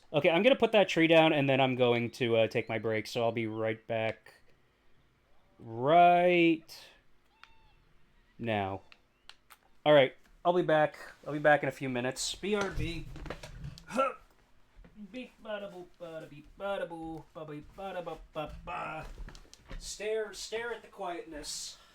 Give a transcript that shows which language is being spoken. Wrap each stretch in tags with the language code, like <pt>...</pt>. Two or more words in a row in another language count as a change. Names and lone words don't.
<en>Okay, I'm gonna put that tree down, and then I'm going to take my break, so I'll be right back right now. Alright, I'll be back. I'll be back in a few minutes. BRB. Beep bada boop bada beep bada boo bada bada ba ba ba. Stare at the quietness.</en>